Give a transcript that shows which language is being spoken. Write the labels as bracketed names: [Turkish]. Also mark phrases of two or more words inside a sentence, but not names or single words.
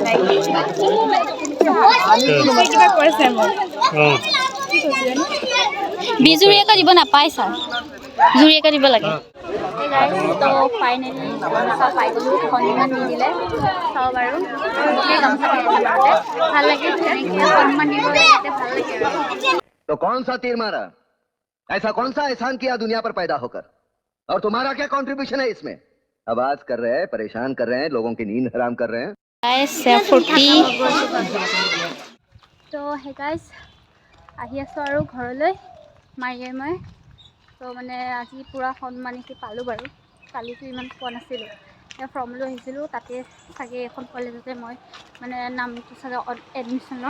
[Assamese] বিজুৰীয়াকৈ দিব নাপায় ছাৰ, জুৰীয়াকৈ দিব লাগে। তো ফাইনেলি গামোচা পাই গ'লোঁ, সন্মান নিদিলে চাওক আৰু চবকে গামোচা ভাল লাগে, তেনেকৈ সন্মান দিব লাগে, ভাল লাগে আৰু। [Hindi] तो कौन सा तीर मारा? ऐसा कौन सा एहसान किया दुनिया पर पैदा होकर? और तुम्हारा क्या कंट्रीब्यूशन है इसमें? आवाज कर रहे हैं, परेशान कर रहे हैं, लोगों की नींद हराम कर रहे हैं। [Assamese] তো [English] hey guys [Assamese] আহি আছোঁ আৰু ঘৰলৈ মাৰিয়ে মই। তো মানে আজি পূৰা সন্মানিকি পালোঁ বাৰু, কালিতো ইমান পোৱা নাছিলোঁ। ফৰ্ম লৈ আহিছিলোঁ, তাতে চাগে এখন কলেজতে মই মানে নামটো চাগে এডমিশ্যন ল'ম।